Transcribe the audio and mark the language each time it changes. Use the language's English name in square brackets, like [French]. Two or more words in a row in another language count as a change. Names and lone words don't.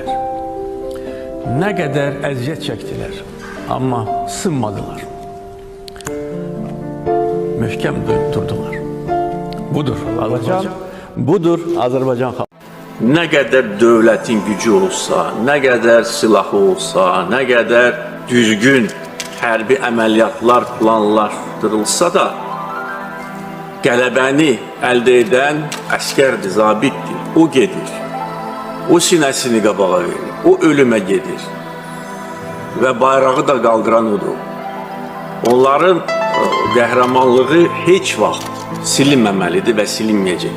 [Turkish] Ne kadar eziyet çektiler. Ama sınmadılar. Mühkem durdular. Budur Azerbaycan. Budur Azerbaycan. Ne kadar devletin gücü olsa, ne kadar silahı olsa, [Azerbaijani] ne kadar düzgün hərbi əməliyyatlar planlaşdırılsa da, qələbəni əldə edən əskərdir, zabitdir. O gedir. O sinəsini qabağa verir. O ölümə gedir. Və bayrağı da qaldıran odur. Onların qəhrəmanlığı heç vaxt silinməməlidir və silinməyəcək.